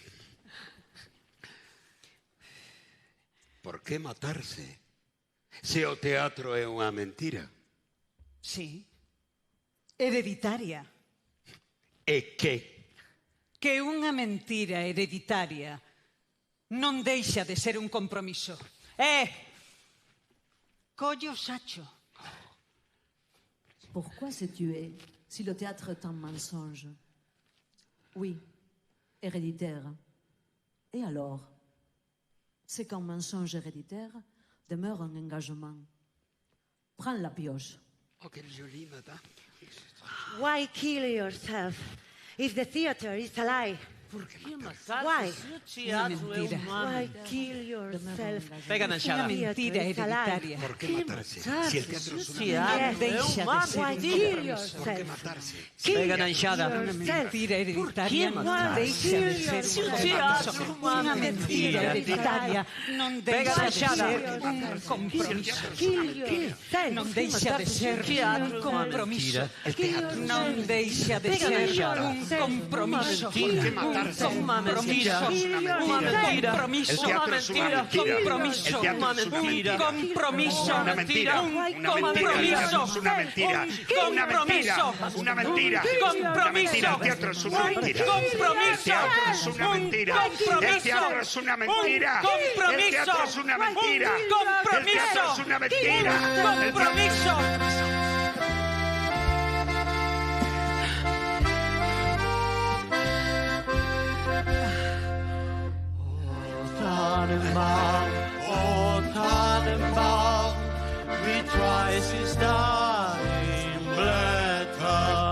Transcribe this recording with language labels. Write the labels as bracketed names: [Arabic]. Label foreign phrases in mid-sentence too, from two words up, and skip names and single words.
[Galician] Por que matarse se o teatro é unha mentira? Sí. Hereditaria. E que? Que unha mentira hereditaria non deixa de ser un compromiso. Collo sacho. [French] Pourquoi se tuer si le théâtre est un mensonge? Oui, héréditaire. Et alors? C'est qu'un mensonge héréditaire demeure un engagement. Prends la pioche. Oh, quelle jolie, madame. [English] Why kill yourself if the theater is a lie? [Galician] Por que matarse? [English] Why? [Galician] Se o teatro é humano. [English] Why kill yourself? [Galician] Pega na enxada. Unha mentira hereditaria. Por que matarse? [Spanish] Si el teatro es una [Galician] Teatro [Spanish] mentira. [Galician] é humano. [English] Why kill yourself? [Galician] Por que matarse? Pega na enxada. Unha mentira hereditaria non matarse? deixa de ser un compromiso. Unha mentira hereditaria non deixa de ser un compromiso. Non deixa de ser un compromiso. Non deixa de ser un compromiso. Unha mentira. Unha mentira. [Spanish] El teatro es una mentira. Compromiso. El teatro es una mentira. Compromiso. Una mentira. Una mentira. El teatro es una mentira. Una mentira. Una mentira. Compromiso. El teatro es una mentira. Compromiso. El teatro es una mentira. El teatro es una mentira. El teatro es una mentira. El teatro es una mentira. Compromiso. [German] Tannenbaum, wie weiß ist dein Blätter.